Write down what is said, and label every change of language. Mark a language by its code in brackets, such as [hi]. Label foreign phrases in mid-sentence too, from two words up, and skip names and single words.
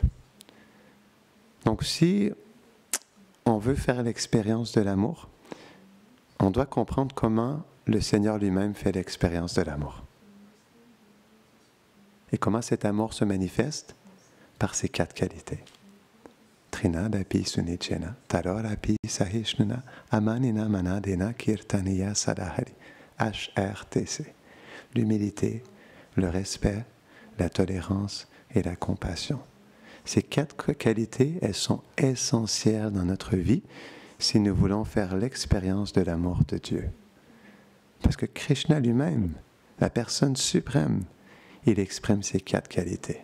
[fr] Donc si on veut faire l'expérience de l'amour, on doit comprendre comment le Seigneur lui-même fait l'expérience de l'amour. Et comment cet amour se manifeste? Par ces 4 qualités. [sa] Trinadapi sunichena, tarorapi sahishnuna, amanina manadena kirtaniya sadahari. [fr] HRTC. L'humilité, le respect, la tolérance et la compassion. Ces 4 qualités, elles sont essentielles dans notre vie si nous voulons faire l'expérience de l'amour de Dieu. Parce que Krishna lui-même, la personne suprême, il exprime ces 4 qualités.